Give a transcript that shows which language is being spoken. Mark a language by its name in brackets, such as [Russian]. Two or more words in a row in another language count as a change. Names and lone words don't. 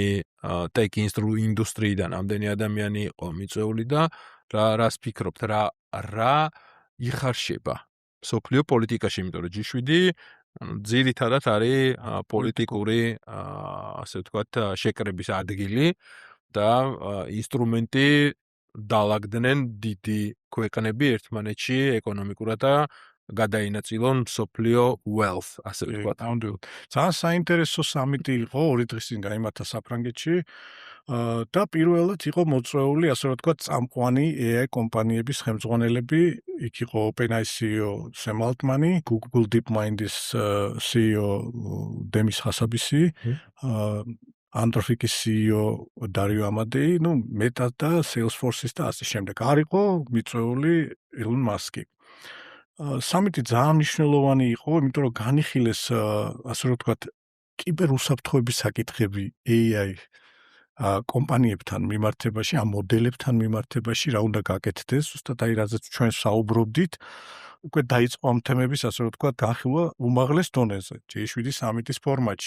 [Georgian] ტექ ინდუსტრიიდან ამდენი ადამიანი იყო მიწვეული და რას ფიქრობთ, რა იხარშება სოფლიო პოლიტიკაში, იმიტომ რომ G7 ძირითადად არის პოლიტიკური, ასე ვთქვათ, შეკრების ადგილი და ინსტრუმენტი დაალაგდნენ დიდი ქვეყნები ერთმანეთში ეკონომიკურად და გადაინაწილონ სოფლიო wealth, ასე ვთქვათ. ძალიან საინტერესო სამიტი იყო 2 დღის წინ გაიმართა საფრანგეთში და პირველად იყო მოწვეული, ასე ვთქვათ, წამყვანი AI კომპანიების ხელმძღვანელები. იქ იყო OpenAI CEO Sam Altman, Google DeepMind-ის CEO Demis Hassabisi, Anthropic-ის CEO Dario Amodei, Meta და Salesforce-ის და ასე შემდეგ. არ იყო მიწვეული Elon Musk-ი. სამიტი ძალიან მნიშვნელოვანი იყო, იმიტომ რომ განიხილეს, ასე ვთქვათ, კიბერუსაფრთხოების საკითხები AI კომპანიებთან მიმართებაში, ამ მოდელებთან მიმართებაში, რა უნდა გაკეთდეს, ზუსტად აი რაზეც ჩვენ საუბრობდით, უკვე დაიწყო ამ თემების, ასე რომ ვთქვათ, განხილვა უმაღლეს დონეზე, G7 სამიტის ფორმატში.